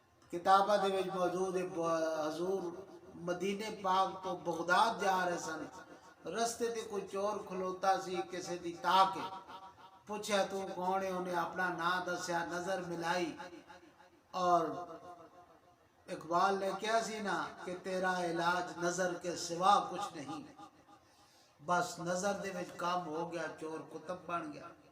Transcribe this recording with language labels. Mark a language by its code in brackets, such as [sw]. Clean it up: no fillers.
[pa] کتابہ دے وچ موجود ہے حضور مدینے پاک تو بغداد جا رہے سن. رستے تے کوئی چور کھلوتا سی کسے دی تاکہ پوچھا تو کون ہے، انہیں اپنا نام دسیا، نظر ملائی. [ur] اور اقبال نے کیا سی نا کہ تیرا علاج نظر کے سوا کچھ نہیں. [pa] بس نظر دے وچ کام ہو گیا، چور کتب بن گیا.